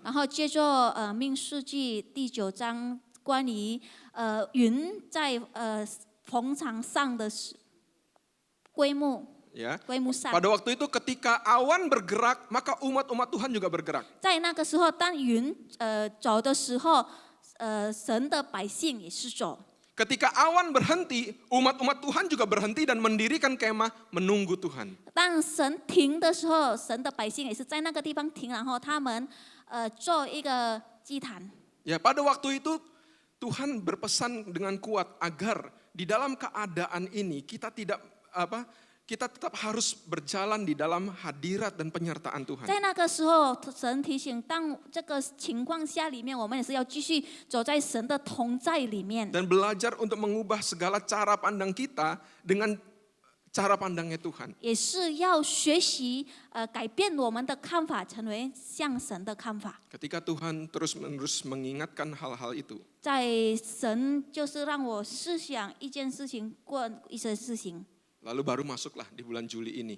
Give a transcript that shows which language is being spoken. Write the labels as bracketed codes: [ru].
[zh] 然后接着民数记第9章关于云在棚场上的规幕 [id] Ya. [zh] 规幕上， [id] Pada waktu itu ketika awan bergerak, maka umat-umat Tuhan juga bergerak. [zh] 在那个时候，当云走的时候，神的百姓也是走。 [id] Ketika awan berhenti, umat-umat Tuhan juga berhenti dan mendirikan kemah menunggu Tuhan. [zh] 当神停的时候，神的百姓也是在那个地方停，然后他们做一个祭坛。 [id] Ya, pada waktu itu Tuhan berpesan dengan kuat agar di dalam keadaan ini kita tetap harus berjalan di dalam hadirat dan penyertaan Tuhan. [zh] 在那个时候，神提醒，当这个情况下里面，我们也是要继续走在神的同在里面， [id] Dan belajar untuk mengubah segala cara pandang kita dengan cara pandangnya Tuhan. [zh] 也是要学习改变我们的看法，成为像神的看法。 [id] Ketika Tuhan terus-menerus mengingatkan hal-hal itu, [zh] 在神就是让我思想一件事情，过一些事情， [id] lalu baru masuklah di bulan Juli ini.